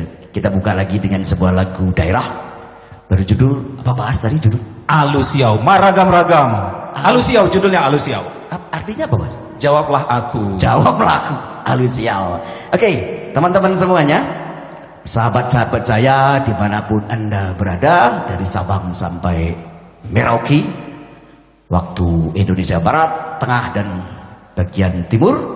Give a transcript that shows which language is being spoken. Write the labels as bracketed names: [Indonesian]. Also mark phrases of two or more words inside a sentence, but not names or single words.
[Indonesian] Kita buka lagi dengan sebuah lagu daerah berjudul apa bahas tadi judul? Alusiau, maragam-ragam. Alusiau judulnya Alusiau. Artinya apa Mas? Jawablah aku. Jawablah aku. Alusiau. Oke, teman-teman semuanya, sahabat-sahabat saya dimanapun Anda berada, dari Sabang sampai Merauke, waktu Indonesia Barat, Tengah dan bagian Timur.